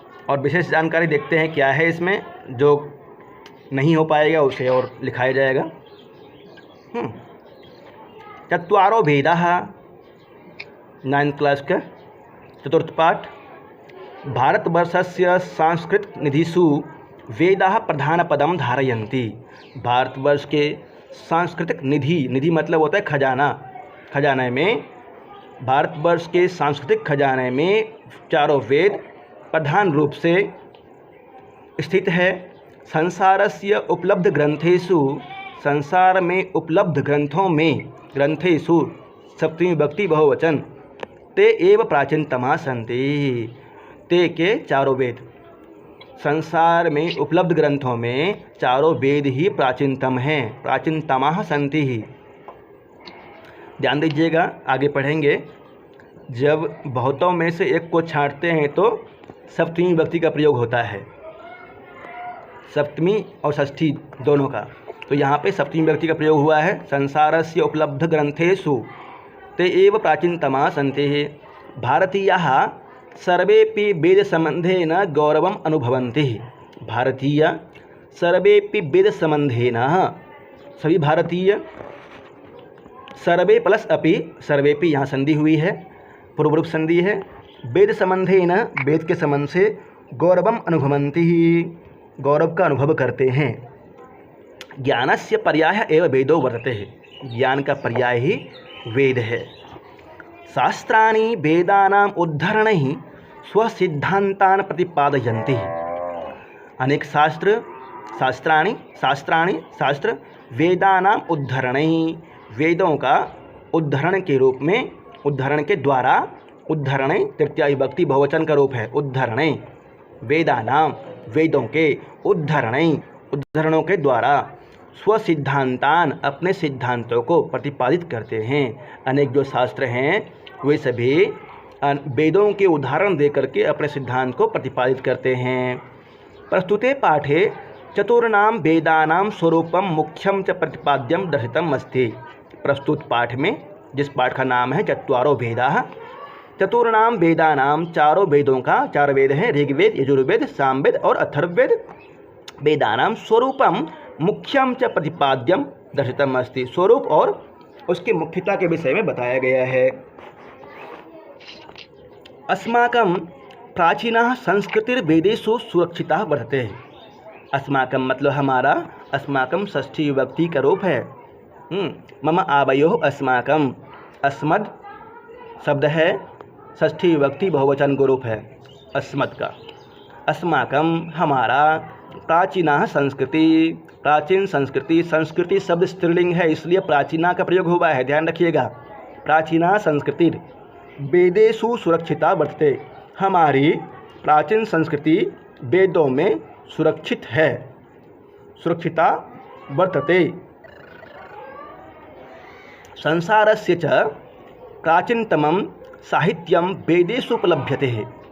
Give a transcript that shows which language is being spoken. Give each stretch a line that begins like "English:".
Hindi: और विशेष जानकारी देखते हैं क्या है इसमें, जो नहीं हो पाएगा उसे और लिखाया जाएगा।
Sanskrit: चत्वारो भेदाः,
Hindi: 9th क्लास का चतुर्थ पाठ।
Sanskrit: भारतवर्षस्य सांस्कृतिक निधिषु वेदाः प्रधानपदं धारयन्ति।
Hindi: भारतवर्ष के सांस्कृतिक निधि मतलब होता है खजाना। खजाने में, भारतवर्ष के सांस्कृतिक खजाने में चारों वेद प्रधान रूप से स्थित है।
Sanskrit: संसारस्य उपलब्ध ग्रंथेषु,
Hindi: संसार में उपलब्ध ग्रंथों में, ग्रंथेषु सप्तमी विभक्ति बहुवचन,
Sanskrit: ते एव प्राचीनतमा सन्ति।
Hindi: ते के चारों वेद, संसार में उपलब्ध ग्रंथों में चारों वेद ही प्राचीनतम हैं।
Sanskrit: प्राचीनतमाः सन्ति
Hindi: ही। ध्यान दीजिएगा, आगे पढ़ेंगे। जब बहुतों में से एक को छांटते हैं तो सप्तमी विभक्ति का प्रयोग होता है, सप्तमी और षष्ठी दोनों का। तो यहाँ पे सप्तमी विभक्ति का प्रयोग हुआ है।
Sanskrit: संसारस्य उपलब्ध ग्रंथेषु ते एव प्राचीनतमा सन्ति। भारतीयाः सर्वेपि वेद संबंधेन गौरवम् अनुभवन्ति। भारतीय सर्वेपि वेद संबंधेन,
Hindi: सभी भारतीय, सर्वे प्लस अपि, सर्वेपि यहाँ संधि हुई है, पूर्व रूप संधि है। वेद संबंधेन, वेद के संबंध से,
Sanskrit: गौरवम् अनुभवन्ति,
Hindi: गौरव का अनुभव करते हैं।
Sanskrit: ज्ञानस्य पर्याय एव वेदो वर्तते
Hindi: है। ज्ञान का पर्याय ही वेद है।
Sanskrit: शास्त्राणि वेदानाम् उद्धरणैः स्वसिद्धान्तान् प्रतिपादयन्ति।
Hindi: अनेक शास्त्र, शास्त्र
Sanskrit: वेदानाम् उद्धरणैः,
Hindi: वेदों का उद्धरण के रूप में, उद्धरण के द्वारा, उद्धरणे तृतीया विभक्ति बहुवचन का रूप है। उद्धरणे, वेदानाम, वेदों के, उद्धरणे, उद्धरणों के द्वारा, स्वसिद्धांतान, अपने सिद्धांतों को प्रतिपादित करते हैं। अनेक जो शास्त्र हैं वे सभी वेदों के उदाहरण दे करके अपने सिद्धांत को प्रतिपादित करते हैं।
Sanskrit: प्रस्तुते पाठे चतुर्णाम वेदानाम स्वरूपम मुख्यम च प्रतिपाद्यम दर्शितम अस्ति।
Hindi: प्रस्तुत पाठ में, जिस पाठ का नाम है चत्वारो वेदाः,
Sanskrit: चतुर्णाम वेदानाम,
Hindi: चारों वेदों का, 4 वेद हैं, ऋग्वेद, यजुर्वेद, सामवेद और अथर्ववेद।
Sanskrit: वेदानाम स्वरूपम मुख्यम च प्रतिपाद्यम दर्शितम अस्ति।
Hindi: स्वरूप और उसकी मुख्यता के विषय में बताया गया है।
Sanskrit: अस्माकं प्राचीनः संस्कृतिर्वेदेषु सुरक्षिता वर्तते।
Hindi: अस्माकं मतलब हमारा, अस्माकं षष्ठी विभक्ति का रूप है। मम आवयोः अस्माकं, अस्मद् शब्द है, षष्ठी विभक्ति बहुवचन का रूप है अस्मद् का। अस्माकं हमारा, प्राचीना संस्कृति, प्राचीन संस्कृति, संस्कृति शब्द स्त्रीलिंग है इसलिए प्राचीना का प्रयोग हुआ है, ध्यान रखिएगा।
Sanskrit: प्राचीना संस्कृति वेदेषु सुरक्षिता वर्तते।
Hindi: हमारी प्राचीन संस्कृति वेदों में सुरक्षित है,
Sanskrit: सुरक्षिता वर्तते। संसारस्य च प्राचीनतमं साहित्यम वेदेषु उपलभ्यते।